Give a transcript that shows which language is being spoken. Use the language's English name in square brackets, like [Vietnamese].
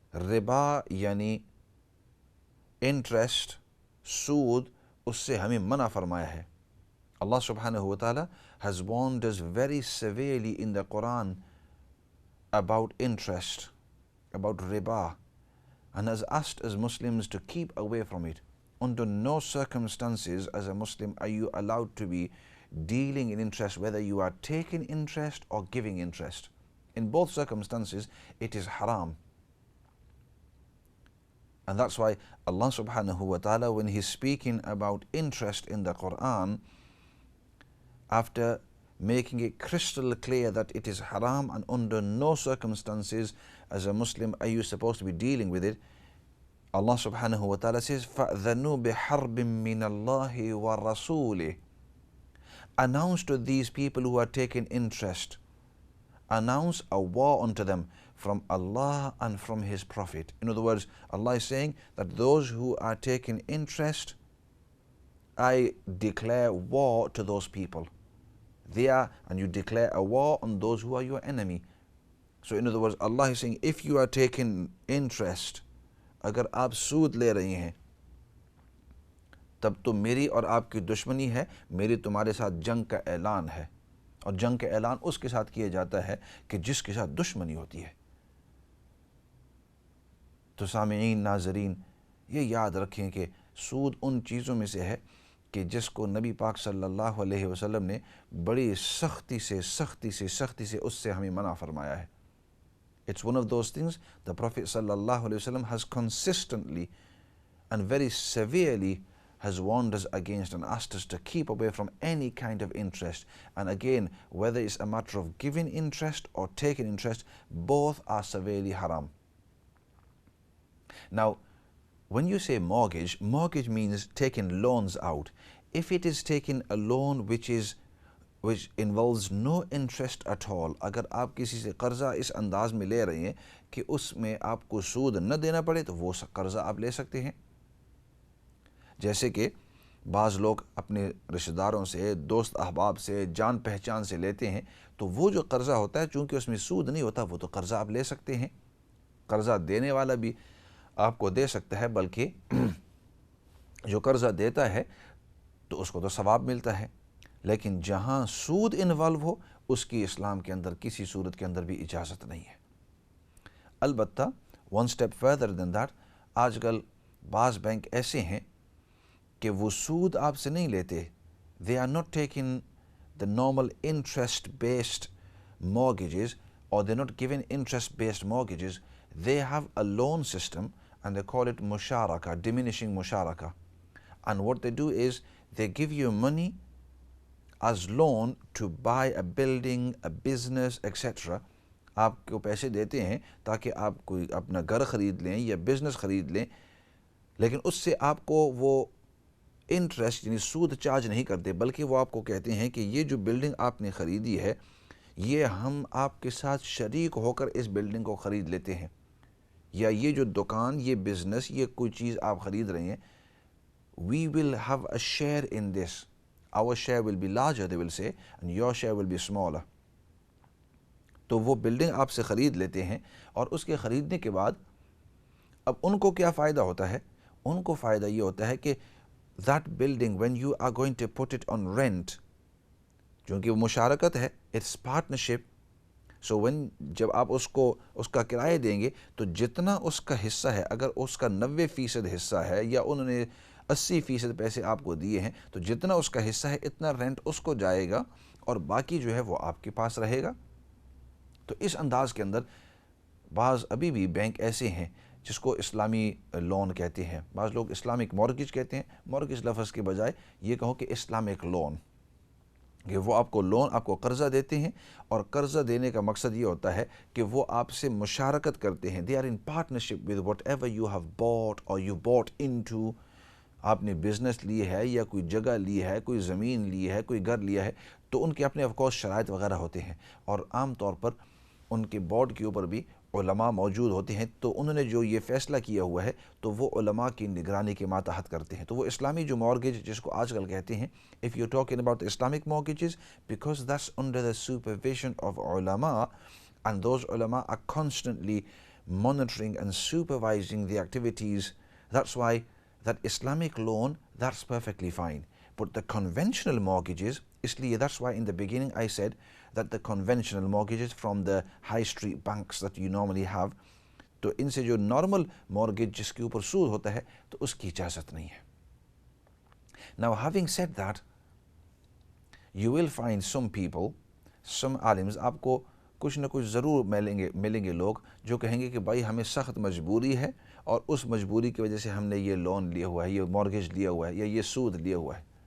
[Urdu] ربا یعنی انٹرسٹ، سود، اس سے ہمیں منع فرمایا ہے۔ [English] اللہ سبحانہ وتعالی has warned us very severely in the Quran about interest, about riba, and has asked us Muslims to keep away from it. Under no circumstances as a Muslim are you allowed to be dealing in interest, whether you are taking interest or giving interest. In both circumstances it is haram. And that's why Allah subhanahu wa ta'ala, when he's speaking about interest in the Quran, after making it crystal clear that it is haram and under no circumstances as a Muslim are you supposed to be dealing with it, Allah subhanahu wa ta'ala says, [Arabic] فَأْذَنُوا بِحَرْبٍ مِّنَ اللَّهِ وَرَسُولِهِ. [English] Announce to these people who are taking interest, announce a war unto them from Allah and from His Prophet. In other words, Allah is saying that those who are taking interest, I declare war to those people. And you declare a war on those who are your enemy. So in other words, Allah is saying, if you are taking interest, [Urdu] اگر آپ سود لے رہی ہیں تب تو میری اور آپ کی دشمنی ہے، میری تمہارے ساتھ جنگ کا اعلان ہے، اور جنگ کا اعلان اس کے ساتھ کیا جاتا ہے کہ جس کے ساتھ دشمنی ہوتی ہے۔ تو سامعین ناظرین یہ یاد رکھیں کہ سود ان چیزوں میں سے ہے کہ جس کو نبی پاک صلی اللہ علیہ وسلم نے بڑی سختی سے اس سے ہمیں منع فرمایا ہے. [English] It's one of those things the Prophet sallallahu alaihi wasallam has consistently and very severely has warned us against and asked us to keep away from any kind of interest. And again, whether it's a matter of giving interest or taking interest, both are severely haram. Now, when you say mortgage means taking loans out. If it is taking a loan which involves no interest at all, [Urdu] اگر آپ کسی سے قرضہ اس انداز میں لے رہے ہیں کہ اس میں آپ کو سود نہ دینا پڑے تو وہ قرضہ آپ لے سکتے ہیں. جیسے کہ بعض لوگ اپنے رشتہ داروں سے، دوست احباب سے، جان پہچان سے لیتے ہیں، تو وہ جو قرضہ ہوتا ہے چونکہ اس میں سود نہیں ہوتا، وہ تو قرضہ آپ لے سکتے ہیں. قرضہ دینے والا بھی آپ کو دے سکتا ہے، بلکہ جو قرضہ دیتا ہے تو اس کو تو ثواب ملتا ہے. لیکن جہاں سود انوالو ہو اس کی اسلام کے اندر کسی صورت کے اندر بھی اجازت نہیں ہے. البتہ [English] one step further than that, [Urdu] آج کل بعض بینک ایسے ہیں کہ وہ سود آپ سے نہیں لیتے. [English] They are not taking the normal interest based mortgages or they're not giving interest based mortgages. They have a loan system and they call it musharaka, diminishing musharaka. And what they do is they give you money as loan to buy a building, a business, etc. [Urdu] آپ کو پیسے دیتے ہیں تاکہ آپ کوئی اپنا گھر خرید لیں یا بزنس خرید لیں، لیکن اس سے آپ کو وہ انٹرسٹ یعنی سود چارج نہیں کرتے، بلکہ وہ آپ کو کہتے ہیں کہ یہ جو بلڈنگ آپ نے خریدی ہے یہ ہم آپ کے ساتھ شریک ہو کر اس بلڈنگ کو خرید لیتے ہیں، یا یہ جو دکان، یہ بزنس، یہ کوئی چیز آپ خرید رہے ہیں، [English] we will have a share in this. Our share will be larger, they will say, and your share will be smaller. [Urdu] تو وہ بلڈنگ آپ سے خرید لیتے ہیں، اور اس کے خریدنے کے بعد اب ان کو کیا فائدہ ہوتا ہے؟ ان کو فائدہ یہ ہوتا ہے کہ [English] that building when you are going to put it on rent، [Urdu] چونکہ وہ مشارکت ہے، [English] it's partnership. So when [Urdu] جب آپ اس کا کرایہ دیں گے تو جتنا اس کا حصہ ہے، اگر اس کا 90% حصہ ہے یا انہوں نے 80% پیسے آپ کو دیے ہیں، تو جتنا اس کا حصہ ہے اتنا رینٹ اس کو جائے گا اور باقی جو ہے وہ آپ کے پاس رہے گا. تو اس انداز کے اندر بعض ابھی بھی بینک ایسے ہیں جس کو اسلامی لون کہتے ہیں. بعض لوگ اسلامک مورگیج کہتے ہیں. مورگیج لفظ کے بجائے یہ کہو کہ اسلامک لون، کہ وہ آپ کو قرضہ دیتے ہیں، اور قرضہ دینے کا مقصد یہ ہوتا ہے کہ وہ آپ سے مشارکت کرتے ہیں. [English] they are in partnership with whatever you have bought or you bought into. [Urdu] آپ نے بزنس لی ہے یا کوئی جگہ لی ہے، کوئی زمین لی ہے، کوئی گھر لیا ہے، تو ان کے اپنے آف کورس شرائط وغیرہ ہوتے ہیں، اور عام طور پر ان کے بورڈ کے اوپر بھی علماء موجود ہوتے ہیں. تو انہوں نے جو یہ فیصلہ کیا ہوا ہے تو وہ علماء کی نگرانی کے ماتحت کرتے ہیں. تو وہ اسلامی جو مورگیج جس کو آج کل کہتے ہیں، [English] if you're talking about Islamic mortgages, because that's under the supervision of ulama, and those ulama are constantly monitoring and supervising the activities, that's why that Islamic loan, that's perfectly fine. But the conventional mortgages, that's why in the beginning I said that the conventional mortgages from the high street banks that you normally have, [Urdu] تو ان سے جو normal mortgage جس کے اوپر سود ہوتا ہے تو اس کی اجازت نہیں ہے. [English] Now having said that, you will find some people, some [Urdu] عالمز، آپ کو کچھ نہ کچھ ضرور ملیں گے لوگ جو کہیں گے کہ بھائی ہمیں سخت مجبوری ہے اور اس مجبوری کی وجہ سے ہم نے یہ لون لیا ہوا ہے، یہ مورگیج لیا ہوا ہے، یا یہ سود لیا ہوا ہے.